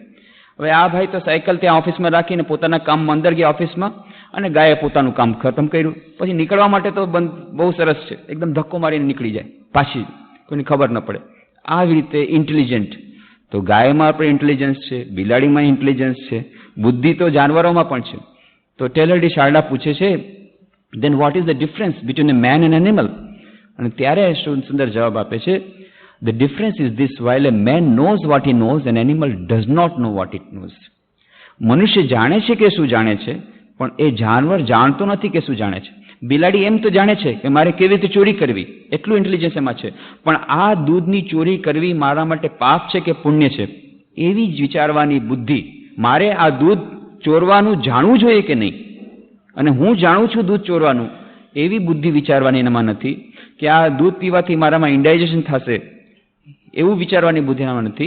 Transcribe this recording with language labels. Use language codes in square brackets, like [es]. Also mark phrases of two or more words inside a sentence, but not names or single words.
[gu] હવે આ ભાઈ તો સાયકલ ત્યાં ઓફિસમાં રાખીને પોતાના કામમાં અંદર ગયા ઓફિસમાં, અને ગાયે પોતાનું કામ ખતમ કર્યું. પછી નીકળવા માટે તો બહુ સરસ છે, એકદમ ધક્કો મારીને નીકળી જાય પાછી, કોઈને ખબર ન પડે. આવી રીતે ઇન્ટેલિજન્ટ. તો ગાયમાં પણ ઇન્ટેલિજન્સ છે, બિલાડીમાં ઇન્ટેલિજન્સ છે, બુદ્ધિ તો જાનવરોમાં પણ છે. તો ટેલહર્ડી શારડા પૂછે છે [en] then what is the difference between a man and animal? [gu] અને ત્યારે સુંદર જવાબ આપે છે, [en] the difference is this, while a man knows what he knows, an animal does not know what it knows. [gu] મનુષ્ય જાણે છે કે શું જાણે છે, પણ એ જાનવર જાણતો નથી કે શું જાણે છે. બિલાડી એમ તો જાણે છે કે મારે કેવી રીતે ચોરી કરવી, એટલું ઇન્ટેલિજન્સ એમાં છે, પણ આ દૂધની ચોરી કરવી મારા માટે પાપ છે કે પુણ્ય છે, એવી જ વિચારવાની બુદ્ધિ, મારે આ દૂધ ચોરવાનું જાણવું જોઈએ કે નહીં, અને હું જાણું છું દૂધ ચોરવાનું, એવી બુદ્ધિ વિચારવાની એનામાં નથી કે આ દૂધ પીવાથી મારામાં ઇન્ડાઇજેશન થશે, એવું વિચારવાની બુદ્ધિ એનામાં નથી.